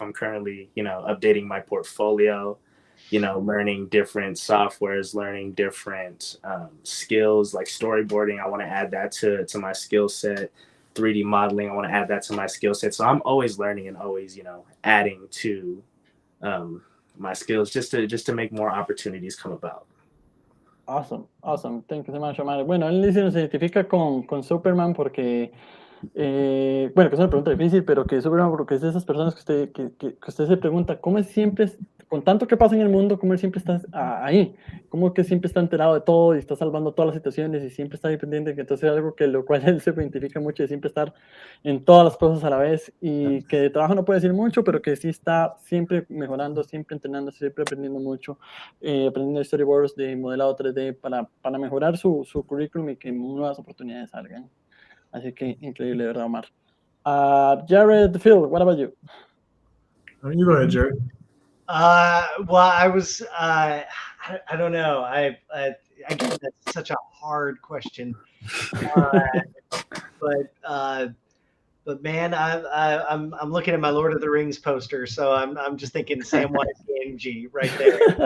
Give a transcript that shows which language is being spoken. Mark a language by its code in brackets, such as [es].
[en] I'm currently, you know, updating my portfolio, you know, learning different softwares, learning different skills like storyboarding. I want to add that to my skill set. 3D modeling, I want to add that to my skill set. So I'm always learning and always, you know, adding to my skills just to make more opportunities come about. Awesome. Thank you so much, Omar. [es] Bueno, él dice, se identifica con Superman porque, bueno, que es una pregunta difícil, pero que Superman, porque es de esas personas que usted se pregunta, ¿cómo es siempre, con tanto que pasa en el mundo, cómo él siempre está ahí? ¿Cómo que siempre está enterado de todo y está salvando todas las situaciones y siempre está dependiente? Que entonces es algo que lo cual él se identifica mucho, de siempre estar en todas las cosas a la vez, y que de trabajo no puede decir mucho, pero que sí está siempre mejorando, siempre entrenando, siempre aprendiendo mucho, aprendiendo storyboards de modelado 3D para mejorar su currículum y que nuevas oportunidades salgan. Así que increíble, ¿verdad, Omar? [en] Jared, Phil, what about you? You go ahead, Jared. Well, I was, I don't know. I guess that's such a hard question. But man, I'm looking at my Lord of the Rings poster, so I'm just thinking Samwise Gamgee right there.